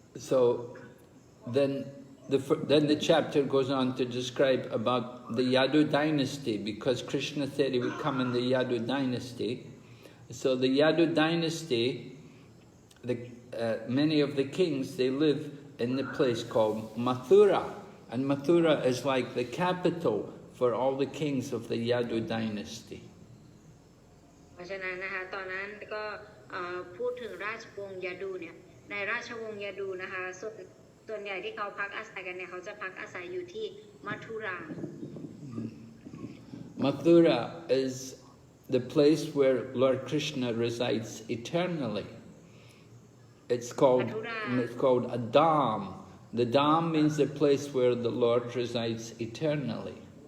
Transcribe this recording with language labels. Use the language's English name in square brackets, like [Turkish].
[English] So then the chapter goes on to describe about the Yadu dynasty, because Krishna said he would come in the Yadu dynasty. So the Yadu dynasty, many of the kings, they live in the place called Mathura. And Mathura is like the capital for all the kings of the Yadu dynasty. [Thai] เพราะฉะนั้นนะคะตอนนั้นก็พูดถึงราชวงศ์ยาดูเนี่ยในราชวงศ์ยาดูนะคะส่วนใหญ่ที่เขาพักอาศัยกันเนี่ยเขาจะพักอาศัยอยู่ที่มัทุรา [English] Mathura is the place where Lord Krishna resides eternally. It's called a dham. The dham means the place where the Lord resides eternally.